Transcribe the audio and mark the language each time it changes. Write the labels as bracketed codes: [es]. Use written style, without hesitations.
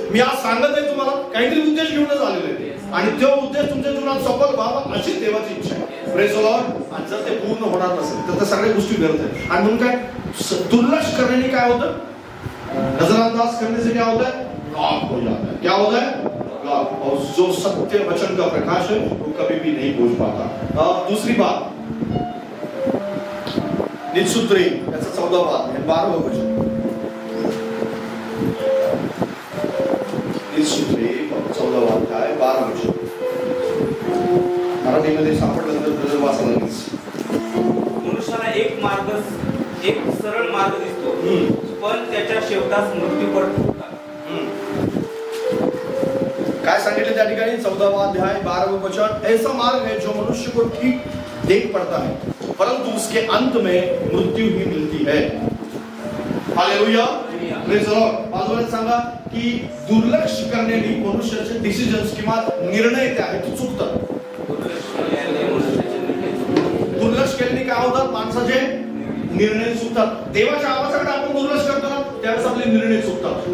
[mr] मी आज सांगत आहे तुम्हाला, काहीतरी उद्देश घेऊनच आलेले आहे आणि तो उद्देश तुमच्या जीवनात सफल व्हावा अशी देवाची इच्छा आहे. [en] Praise the lord. [mr] आणि जर ते पूर्ण होणार नसेल तर त्या सगळ्या गोष्टी व्यर्थ आहेत. आणि म्हणून काय, दुर्लक्ष करण्याने काय होतं, [hi] नजरअंदाज करने से क्या होता है, ब्लॉक हो जाता है. क्या होता है, ब्लॉक. और जो सत्य वचन का प्रकाश है वो कभी भी नहीं पहुंच पाता. दूसरी बात, निजसूत्री याचा 14 बात है, 12 वचन. [mr] निजसूत्री 14 बात आहे, 12 वचन. मराठीमध्ये सापडलं तर वाचायला लागेल. मनुष्याला एक सरळ मार्ग दिसतो, पण त्याच्या शेवटास मृत्यू पडतो. काय सांगितले त्या ठिकाणी, [hi] 14वां अध्याय 12वां वचन. ऐसा मार्ग है जो मनुष्य को ठीक देख पड़ता है, परंतु उसके अंत में मृत्यू ही मिलती है. [en] Hallelujah. Praise the lord. [mr] बाजूला सांगा की दुर्लक्ष करण्याने मनुष्याचे डिसिजन्स किंवा निर्णय ते आहेत चुकतात. दुर्लक्ष केल्याने काय होतात, माणसाचे निर्णय चुकतात. देवाच्या आवाजाकडे आपण दुर्लक्ष करतो ना, त्यावेळेस आपले निर्णय चुकतात.